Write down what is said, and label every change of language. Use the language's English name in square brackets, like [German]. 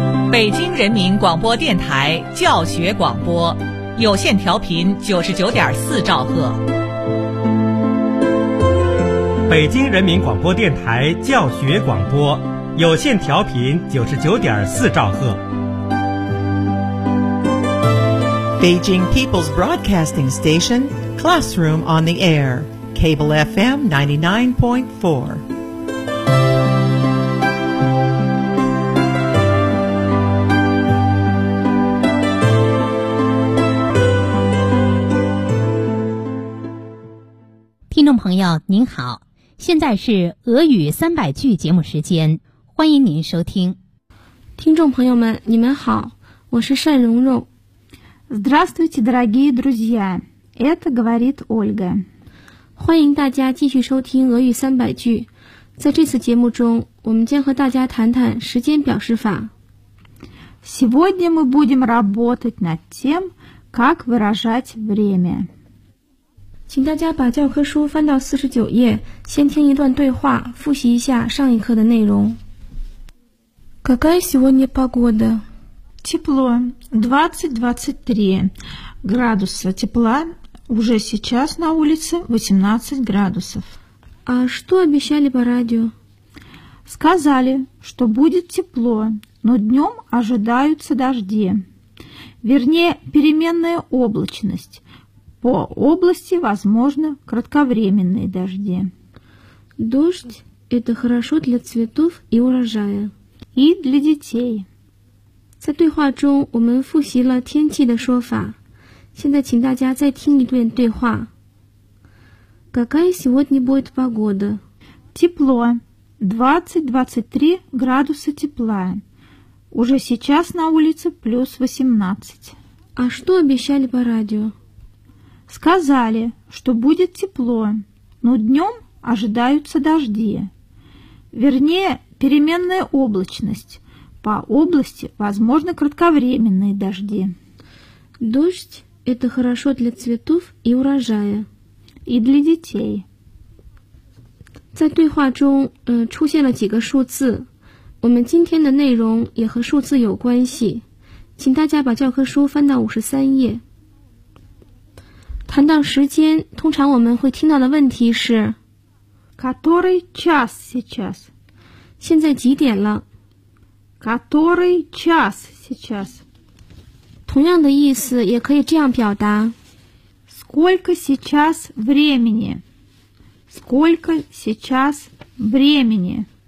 [Chinese] 北京人民广播电台教学广播，有线调频99.4兆赫。北京人民广播电台教学广播，有线调频99.4兆赫。 [English] Beijing People's Broadcasting Station, Classroom on the Air, Cable FM 99.4. [Chinese] 朋友您好，现在是俄语300句节目时间，欢迎您收听。听众朋友们你们好，我是善蓉蓉。 [Russian] Здравствуйте, дорогие друзья, это говорит Ольга. [Chinese] 欢迎大家继续收听俄语300句。在这次节目中我们将和大家谈谈时间表示法。 [Russian] Сегодня мы будем работать над тем, как выражать время. [Chinese] 请大家把教科书翻到49页，先听一段对话，复习一下上一课的内容。 [Russian] Какая сегодня погода? Тепло. 20-23 градуса тепла. Уже сейчас на улице 18 градусов. А что обещали по радио? Сказали, что будет тепло, но днем ожидаются дожди. Вернее, переменная облачность. По области, возможно, кратковременные дожди. Дождь – это хорошо для цветов и урожая. И для детей. [Chinese] 在对话中我们复习了天气的说法。现在请大家再听一遍对话。 [Russian] Какая сегодня будет погода? Тепло. 20-23 градуса тепла. Уже сейчас на улице плюс 18. А что обещали по радио? Сказали, что будет тепло, но днем ожидаются дожди. Вернее, переменная облачность. По области, возможно, кратковременные дожди. Дождь – это хорошо для цветов и урожая. И для детей. [Chinese] 在对话中出现了几个数字。我们今天的内容也和数字有关系。请大家把教科书翻到53页。谈到时间，通常我们会听到的问题是 [Russian] Который час сейчас? [Chinese] 现在几点了？ [Russian] Который час сейчас? [Chinese] 同样的意思也可以这样表达 [Russian] Сколько сейчас времени? Сколько сейчас времени?